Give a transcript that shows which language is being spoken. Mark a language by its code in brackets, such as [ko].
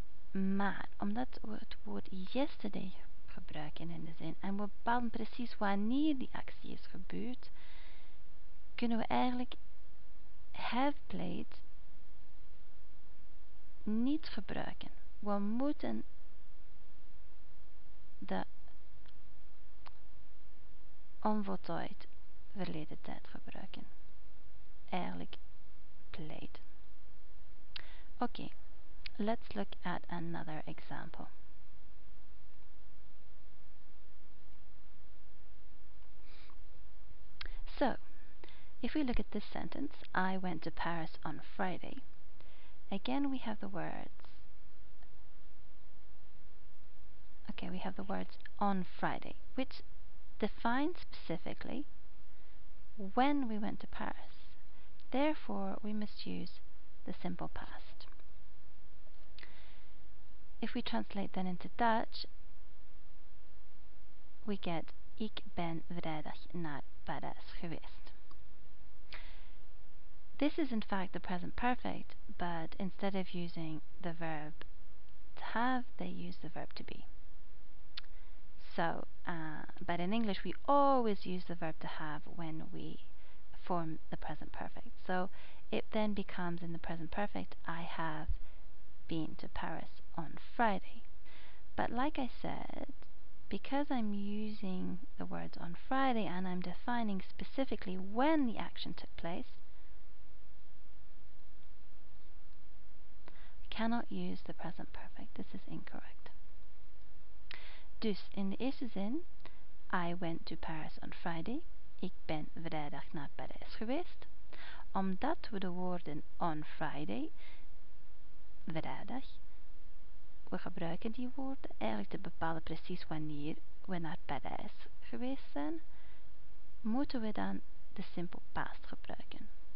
[nl] Maar omdat we het woord yesterday gebruiken in de zin en we bepalen precies wanneer die actie is gebeurd, kunnen we eigenlijk have played niet gebruiken. We moeten de onvoltooid verleden tijd gebruiken. Eigenlijk played. [en] Okay, let's look at another example. So, if we look at this sentence, I went to Paris on Friday. Again, we have the words. Okay, we have the words on Friday, which define specifically when we went to Paris. Therefore, we must use the simple past. If we translate that into Dutch, we get [nl] Ik ben vrijdag naar Parijs geweest. [en] This is in fact the present perfect, but instead of using the verb to have, they use the verb to be. So, but in English we always use the verb to have when we form the present perfect. So it then becomes in the present perfect, I have been to Paris on Friday. But like I said, because I'm using the words on Friday and I'm defining specifically when the action took place, I cannot use the present perfect. This is incorrect. [nl] Dus in de eerste zin, [en] I went to Paris on Friday. [nl] Ik ben vrijdag naar Parijs geweest. Omdat we de woorden on Friday, vrijdag, we gebruiken die woorden eigenlijk te bepalen precies wanneer we naar Parijs geweest zijn, moeten we dan de simple past gebruiken.